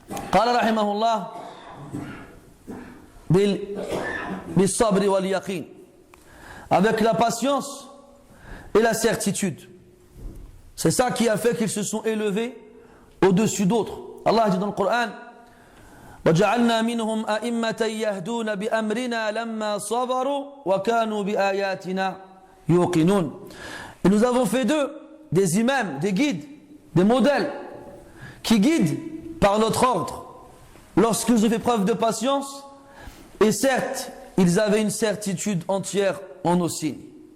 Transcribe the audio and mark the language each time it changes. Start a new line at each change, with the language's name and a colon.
Arabic: Qala rahimahullah bil sabri wal yaqin.
French: Avec la patience et la certitude. C'est ça qui a fait qu'ils se sont élevés au-dessus d'autres. Allah dit dans le Coran
Arabic: وَجَعَلْنَا مِنْهُمْ أَئِمَّةً يَهْدُونَ بِأَمْرِنَا لَمَّا صَبَرُوا وَكَانُوا بِآيَاتِنَا يُوقِنُونَ.
French: Et nous avons fait d'eux des imams, des guides, des modèles qui guident par notre ordre lorsqu'ils ont fait preuve de patience, et certes ils avaient une certitude entière en nos signes.